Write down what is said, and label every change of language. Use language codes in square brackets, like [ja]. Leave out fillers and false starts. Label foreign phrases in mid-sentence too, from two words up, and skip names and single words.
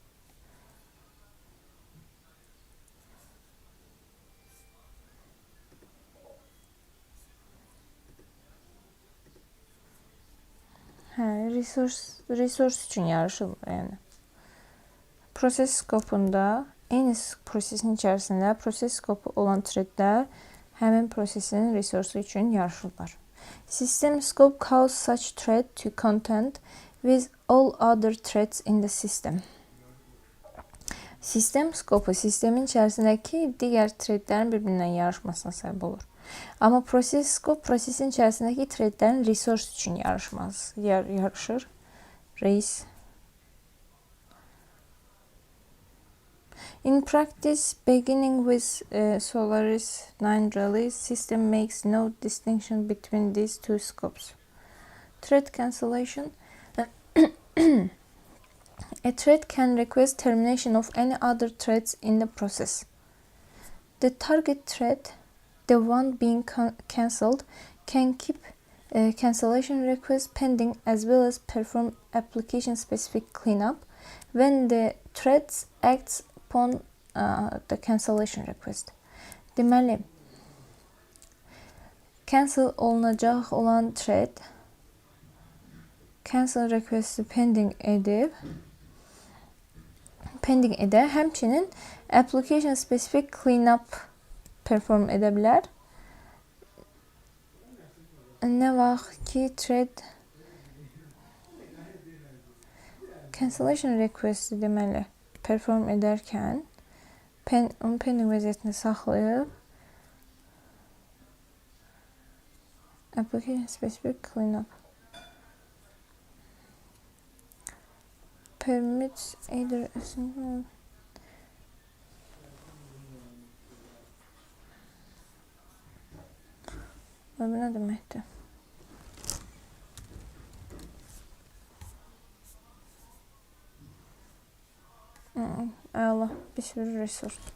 [az] Resource üçün yarışılır yəni. Proses skopunda eyni prosesin içərisində proses skopu olan threadlər həmin prosesin resursu üçün yarışırlar. [en] System scope calls such thread to content with all other threads in the system. [az] Sistem skopu sistemin içərisindəki digər threadlərin bir-birindən yarışmasına səbəb olur. Amma proses scope prosesin içərisindəki threadlərin resource üçün yarışır. Race. [en] In practice, beginning with Solaris 9 release, system makes no distinction between these two scopes. Thread cancellation. A thread can request termination of any other threads in the process. The target thread, the one being cancelled, can keep cancellation request pending as well as perform application-specific cleanup when the thread acts upon the cancellation request. [az] Deməli, cancel olunacaq olan thread [en] cancel request'i [az] pending edə, həmçinin [en] application-specific cleanup perform [az] edə bilər. Nə vaxt ki [en] thread cancellation request'i [az] deməli perform edərkən onu pending vəziyyətində saxlayıb [en] application-specific cleanup permits either a single [az] bu nə deməkdir? Əla, bir sürü resurs.